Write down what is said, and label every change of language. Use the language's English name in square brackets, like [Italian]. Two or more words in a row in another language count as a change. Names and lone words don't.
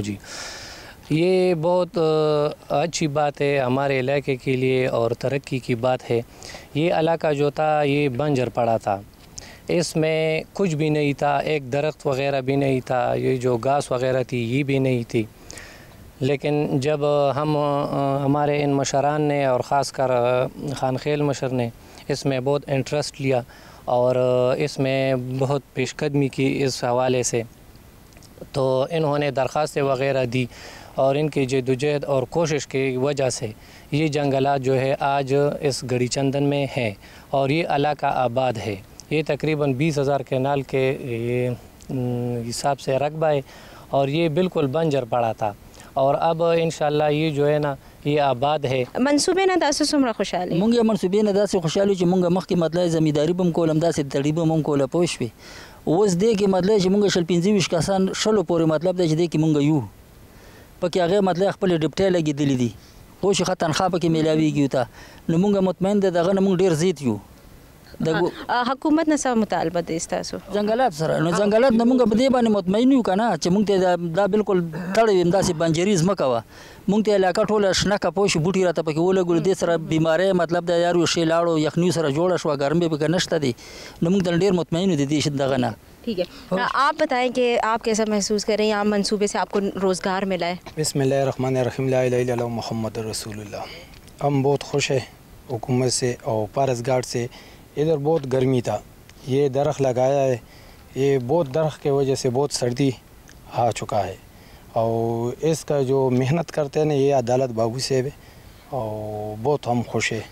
[Urdu] جی, یہ بہت اچھی بات ہے ہمارے علاقے کے لیے اور ترقی کی بات ہے. یہ علاقہ جو تھا یہ بنجر پڑا تھا, اس میں کچھ بھی نہیں تھا, ایک درخت وغیرہ بھی نہیں تھا, یہ جو گھاس وغیرہ تھی یہ بھی نہیں تھی. لیکن جب ہمارے ان مشران نے اور خاص کر خان خیل مشر نے اس میں بہت انٹرسٹ لیا اور اس میں بہت پیش قدمی کی اس حوالے سے, تو انہوں نے درخواستیں وغیرہ دی اور ان کی جدوجہد اور کوشش کی وجہ سے یہ جنگلات جو ہے آج اس گڑی چندن میں ہیں اور یہ علاقہ آباد ہے. یہ تقریباً 20,000 کینال کے حساب سے رقبہ ہے اور یہ بالکل بنجر پڑا تھا, اور اب انشاءاللہ یہ جو ہے نا یہ آباد ہے. [Pashto] منصوبے نه داسې څومره خوشاله مونږه منصوبې نه داسې خوشاله چې مونږه مخکې مطلب زمینداری بم کولم داسې تړي بم هم کوله پوه شوې. اوس دې کې مطلب چې مونږه 25 کسان شلو پورې مطلب دی چې دې کې مونږه یو پکې هغه مطلب خپل ډیپټي لګېدلې دي خو چې ښه تنخواه پکې میلاویږي ته نو مونږه مطمئن دی دغه نه مونږ ډېر زیات یو. حکومت نه څه مطالبه دی ستاسو؟ ځنګلات سره نو ځنګلات نه مونږ په دې باندې مطمئن یو که نه چې مونږ ته دا بالکل تړی وي همداسې بنجري ځمکه وه مونږ ته علاقه ټوله شنه که پوه شو بوټي راته پکې ولګولو دې سره بیماری مطلب د یار یو شی لاړو یخنیو سره جوړه شوه ګرمۍ پکې نشته دی نو مونږ ته ډېر مطمئن یو د دې دغه نه. [Urdu] ٹھیک ہے, آپ بتائیں کہ آپ کیسا محسوس کر رہے ہیں, آپ منصوبے سے آپ کو روزگار ملا ہے؟ [Arabic] بسم اللہ الرحمن الرحیم, لا الہ الا اللہ محمد رسول اللہ. [Urdu] ہم بہت خوش ہیں حکومت سے اور پارس گارڈ سے. ادھر بہت گرمی تھا, یہ درخت لگایا ہے, یہ بہت درخت کی وجہ سے بہت سردی آ چکا ہے اور اس کا جو محنت کرتے ہیں نا یہ عدالت بابو صاحب ہے اور بہت ہم خوش ہیں.